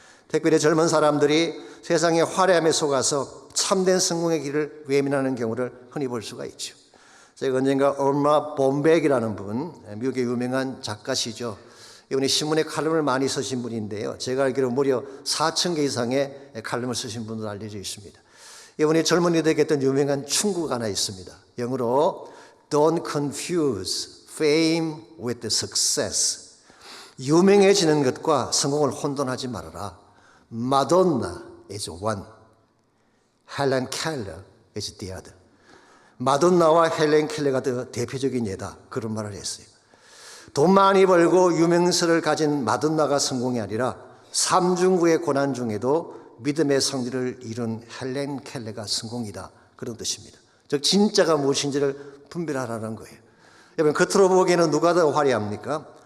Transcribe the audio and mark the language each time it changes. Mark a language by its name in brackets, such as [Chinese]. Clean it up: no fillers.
[Korean] 특별히 젊은 사람들이 세상의 화려함에 속아서 참된 성공의 길을 외면하는 경우를 흔히 볼 수가 있죠. 제가 언젠가 얼마 본백이라는 분, 미국의 유명한 작가시죠. 이분이 신문에 칼럼을 많이 쓰신 분인데요. 제가 알기로 무려 4,000개 이상의 칼럼을 쓰신 분으로 알려져 있습니다. 이분이 젊은이들에게 했던 유명한 충고가 하나 있습니다. 영어로 [English] Don't confuse fame with success. [Korean] 유명해지는 것과 성공을 혼돈하지 말아라. [English] Madonna is one. Helen Keller is the other. [Korean] 마돈나와 헬렌 켈러가 더 대표적인 예다. 그런 말을 했어요. 돈 많이 벌고 유명세를 가진 마돈나가 성공이 아니라 삼중구의 고난 중에도 믿음의 성리를 이룬 헬렌 켈러가 성공이다. 그런 뜻입니다. 즉 진짜가 무엇인지를 분별하라는 거예요. 여러분, 겉으로 보기에는 누가 더 화려합니까?